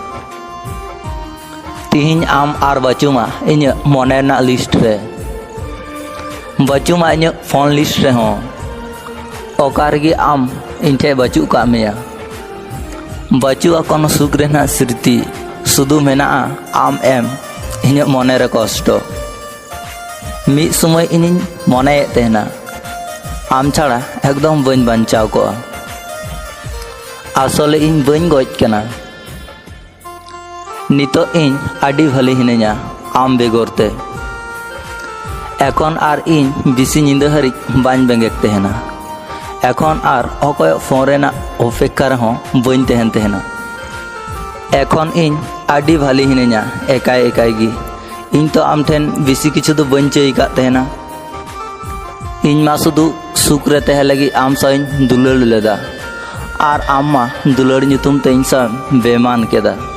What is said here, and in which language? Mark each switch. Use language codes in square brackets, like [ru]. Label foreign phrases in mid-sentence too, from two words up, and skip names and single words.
[sat] ᱛᱤᱦᱤᱧ ᱟᱢ ᱟᱨ ᱵᱟᱹᱪᱩᱢᱟ ᱤᱧᱟᱹᱜ ᱢᱚᱱᱮ ᱨᱮᱱᱟᱜ ᱞᱤᱥᱴ ᱨᱮ, ᱵᱟᱹᱪᱩᱢᱟ ᱤᱧᱟᱹᱜ ᱯᱷᱳᱱ ᱞᱤᱥᱴ ᱨᱮᱦᱚᱸ। ᱚᱠᱟ ᱨᱮᱜᱮ ᱟᱢ ᱤᱧ ᱴᱷᱮᱡ ᱵᱟᱹᱪᱩᱜ ᱠᱟᱜ ᱢᱮᱭᱟ। ᱵᱟᱹᱪᱩᱜᱼᱟ ᱠᱳᱱᱳ ᱥᱩᱠ ᱨᱮᱱᱟᱜ ᱥᱨᱤᱛᱤ, শুধু মেনাᱜᱼᱟ আম এম ᱤᱧᱟᱹᱜ ᱢᱚᱱᱮᱨᱮ কষ্ট। ᱢᱤᱫ ᱥᱚᱢᱚᱭ ᱤᱧᱤᱧ ᱢᱚᱱᱮᱭᱮᱫ ᱛᱟᱦᱮᱱᱟ ᱟᱢ ᱪᱷᱟᱲᱟ ᱮᱠᱫᱚᱢ ᱵᱟᱹᱧ ᱵᱟᱧᱪᱟᱣ ᱠᱚᱜᱼᱟ। আসলে ᱤᱧ ᱵᱟᱹᱧ ᱜᱚᱡ ᱠᱟᱱᱟ। ᱱᱤᱛᱚᱜ ᱤᱧ ᱟᱹᱰᱤ ᱵᱷᱟᱹᱞᱤ ᱦᱤᱱᱟᱹᱧᱟ ᱟᱢ ᱵᱮᱜᱚᱨ ᱛᱮ। এখন আর ᱤᱧ বেশি ᱧᱤᱫᱟᱹ ᱦᱟᱹᱨᱤᱡ ᱵᱟᱹᱧ ᱵᱮᱸᱜᱮᱫ ᱛᱟᱦᱮᱱᱟ। এখন আর অকᱚᱭᱚᱜ ᱯᱷᱳᱱ ᱨᱮᱱᱟᱜ অপেক্ষা ᱨᱮᱦᱚᱸ ᱵᱟᱹᱧ ᱛᱟᱦᱮᱱ ᱛᱟᱦᱮᱱᱟ। এখন ᱤᱧ ᱟᱹᱰᱤ ᱵᱷᱟᱹᱞᱤ ᱦᱤᱱᱟᱹᱧᱟ ᱮᱠᱟᱭ ᱮᱠᱟᱭ ᱜᱮ। ᱤᱧ ᱛᱚ ᱟᱢ ᱴᱷᱮᱱ ᱵᱮᱥᱤ ᱠᱤᱪᱷᱩ ᱫᱚ ᱵᱟᱹᱧ ᱪᱟᱹᱭ ᱠᱟᱫ ᱛᱟᱦᱮᱱᱟ। ᱤᱧ ᱢᱟ ᱥᱩᱫᱷᱩ ᱥᱩᱠ ᱨᱮ ᱛᱟᱦᱮᱸ ᱞᱟᱹᱜᱤᱫ ᱟᱢ ᱥᱟᱶ ᱤᱧ ᱫᱩᱞᱟᱹᱲ ᱞᱮᱫᱟ ᱟᱨ ᱟᱢ ᱢᱟ ᱫᱩᱞᱟᱹᱲ ᱧᱩᱛᱩᱢ ᱛᱮ ᱤᱧ ᱥᱟᱶ বেমান কেদা।